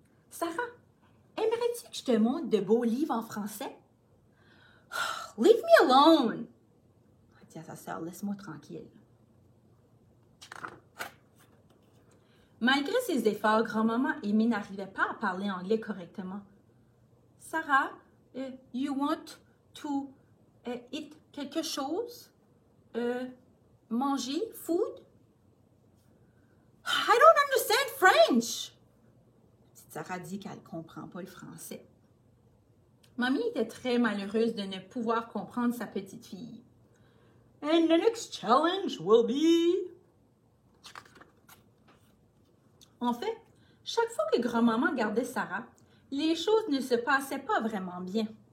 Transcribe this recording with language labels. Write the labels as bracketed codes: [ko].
[fr] Sarah, aimerais-tu que je te montre de beaux livres en français? [en] Leave me alone! [fr] Dit à sa sœur, laisse-moi tranquille. Malgré ses efforts, grand-maman Amy n'arrivait pas à parler anglais correctement. [en] Sarah, you want to eat [fr] quelque chose? Manger? [en] Food? I don't understand French! [fr] Petite Sarah dit qu'elle ne comprend pas le français. Mamie était très malheureuse de ne pouvoir comprendre sa petite fille. [en] And the next challenge will be... [fr] En fait, chaque fois que grand-maman gardait Sarah, les choses ne se passaient pas vraiment bien.